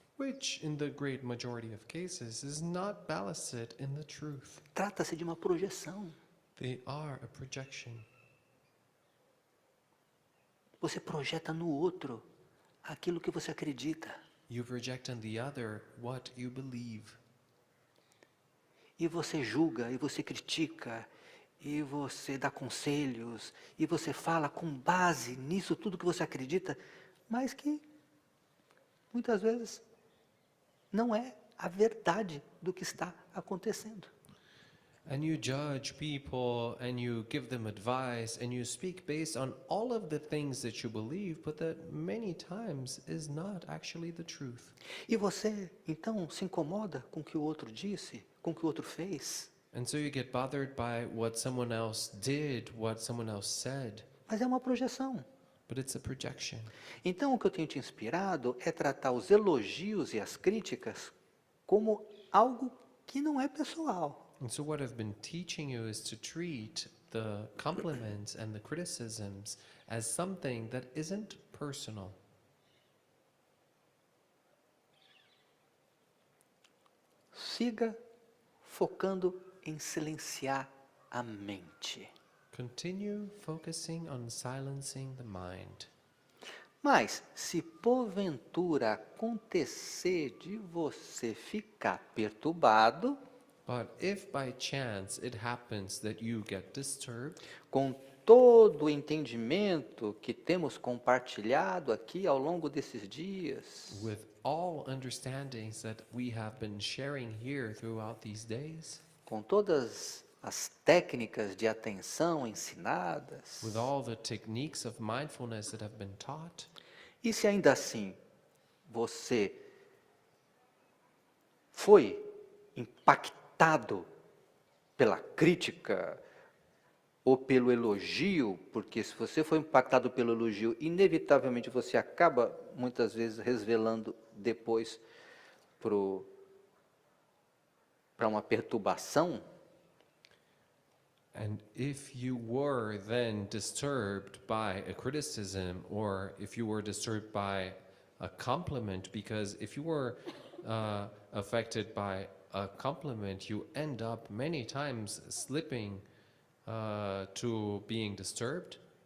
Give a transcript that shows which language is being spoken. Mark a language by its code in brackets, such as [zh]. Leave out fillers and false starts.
[en] which in the great majority of cases is not ballasted in the truth. [pt] Trata-se de uma projeção. [en] They are a projection. [pt] Você projeta no outro aquilo que você acredita. [en] You project on the other what you believe. [pt] E você julga, e você critica, e você dá conselhos, e você fala com base nisso tudo que você acredita, mas que muitas vezes não é a verdade do que está acontecendo. [en] And you judge people and you give them advice and you speak based on all of the things that you believe, but that many times is not actually the truth. [pt] E você, então, se incomoda com o que o outro disse, com o que o outro fez, [en] And so you get bothered by what someone else did, what someone else said, [pt] mas é uma projeção. [en] but it's a projection. [pt] Então, o que eu tenho te inspirado é tratar os elogios e as críticas como algo que não é pessoal. [en] And so what I've been teaching you is to treat the compliments and the criticisms as something that isn't personal. [pt] Siga focando em silenciar a mente. [en] Continue focusing on silencing the mind. [pt] Mas, se porventura acontecer de você ficar perturbado, [en] But if by chance it happens that you get disturbed, [pt] com todo o entendimento que temos compartilhado aqui ao longo desses dias, [en] with all understandings that we have been sharing here throughout these days, [pt] com todas as técnicas de atenção ensinadas, [en] with all the techniques of mindfulness that have been taught, [pt] e se ainda assim você foi impactado pela crítica ou pelo elogio, porque se você foi impactado pelo elogio, inevitavelmente você acaba muitas vezes revelando depois para uma perturbação. [en] and if you were then disturbed by a criticism, or if you were disturbed by a compliment, because if you were affected by a compliment, you end up many times slipping to being disturbed.